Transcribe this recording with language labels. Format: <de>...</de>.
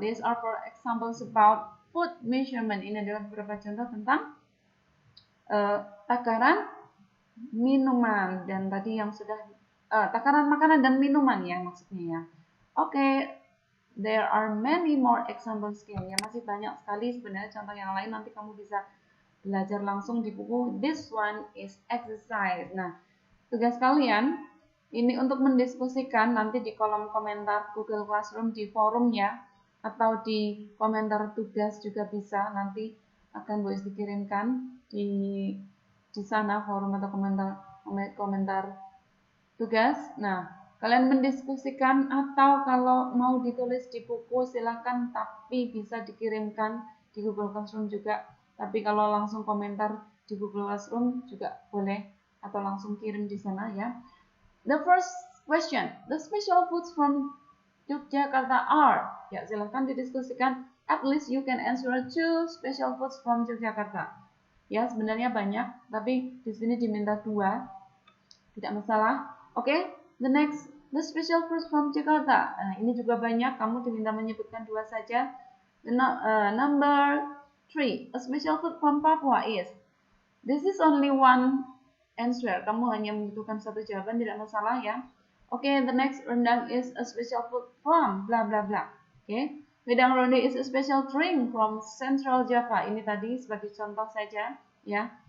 <en>These are for examples about food measurement.</en> <id>Ini adalah beberapa contoh tentang takaran minuman, dan tadi yang sudah takaran makanan dan minuman ya maksudnya ya.</id> <en>Oke, there are many more examples ya.</en> <id>Masih banyak sekali sebenarnya contoh yang lain, nanti kamu bisa belajar langsung di buku.</id> <en>This one is exercise.</en> <id>Nah, tugas kalian ini untuk mendiskusikan nanti di kolom komentar Google Classroom di forum ya, atau di komentar tugas juga bisa, nanti akan boleh dikirimkan di sana forum atau komentar tugas. Nah, kalian mendiskusikan, atau kalau mau ditulis di buku silahkan, tapi bisa dikirimkan di Google Classroom juga. Tapi kalau langsung komentar di Google Classroom juga boleh, atau langsung kirim di sana ya.</id> <en>The first question, the special foods from Yogyakarta are.</en> <id>Ya, silahkan didiskusikan.</id> <en>At least you can answer 2 special foods from Yogyakarta.</en> <id>Ya, sebenarnya banyak, tapi di sini diminta 2, tidak masalah.</id> <en>Oke, the next, the special foods from Jakarta.</en> <id>Nah, ini juga banyak, kamu diminta menyebutkan 2 saja.</id> <en>Number 3, a special food from Papua is. This is only one answer.</en> <id>Kamu hanya membutuhkan 1 jawaban, tidak masalah ya. Oke,</id> <en>the next, rendang is a special food from bla bla</en> <id>bla.</id> <en>Oke, wedang ronde is a special drink from Central Java.</en> <id>Ini tadi sebagai contoh saja ya.</id>